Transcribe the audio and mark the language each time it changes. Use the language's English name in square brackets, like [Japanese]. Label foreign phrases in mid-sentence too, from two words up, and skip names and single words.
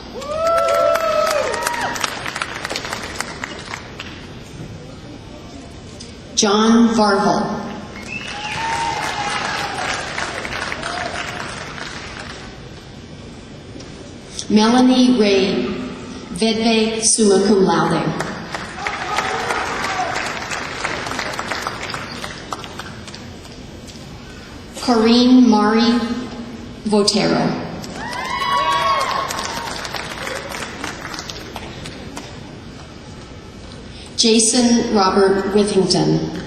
[English] John Varvel. Melanie Ray Vedve, [Latin] summa cum laude. [English] Corinne Mari Votero. Jason Robert Withington.